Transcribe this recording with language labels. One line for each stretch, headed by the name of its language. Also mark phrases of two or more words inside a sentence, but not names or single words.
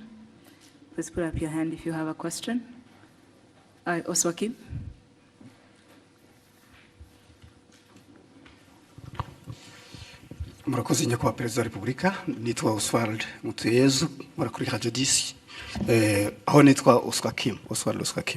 English: Please put up your hand if you have a question. Oswaki.
Kinyarwanda: Murakoze nyakubahwa perezida wa repubulika, nitwa Oswald Mutuyezu, murakuri Radio 10, aho nitwa Oswald Oswakim.